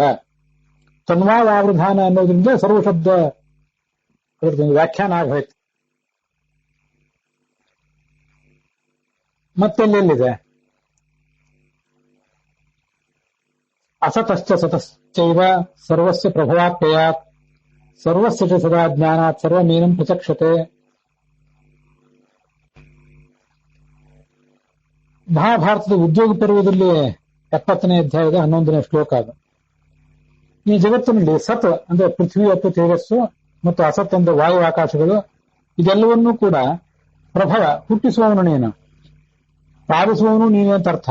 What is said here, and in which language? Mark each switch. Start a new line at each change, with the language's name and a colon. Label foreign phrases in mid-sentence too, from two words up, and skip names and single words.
Kannada: ತನ್ವಾವೃಧಾನ ಅನ್ನೋದ್ರಿಂದ ಸರ್ವ ಶಬ್ದ ಅದರದೊಂದು ವ್ಯಾಖ್ಯಾನ ಆಗೋಯ್ತು. ಮತ್ತೆಲ್ಲೆಲ್ಲಿದೆ?
Sanskrit: ಅಸತಶ್ಚ ಸತಶ್ಚೈವ ಸರ್ವಸ್ಯ ಪ್ರಭವಾಪ್ಯಯಾತ್ ಸರ್ವಸ್ಯ ಚ ಸದಾ ಜ್ಞಾನಾತ್ ಸರ್ವಮೇನಂ ಪ್ರಚಕ್ಷತೆ.
Kannada: ಮಹಾಭಾರತದ ಉದ್ಯೋಗ ಪರ್ವದಲ್ಲಿ 70ನೇ ಅಧ್ಯಾಯದ 11ನೇ ಶ್ಲೋಕ ಅದು. ಈ ಜಗತ್ತಿನಲ್ಲಿ ಸತ್ ಅಂದ್ರೆ ಪೃಥ್ವಿ ಮತ್ತು ತೇಜಸ್ಸು ಮತ್ತು ಅಸತ್ ಅಂದ್ರೆ ವಾಯು ಆಕಾಶಗಳು, ಇದೆಲ್ಲವನ್ನೂ ಕೂಡ ಪ್ರಭವ ಹುಟ್ಟಿಸುವವನು ನೀನು, ಪಾಲಿಸುವವನು ನೀನೇ ಅಂತ ಅರ್ಥ.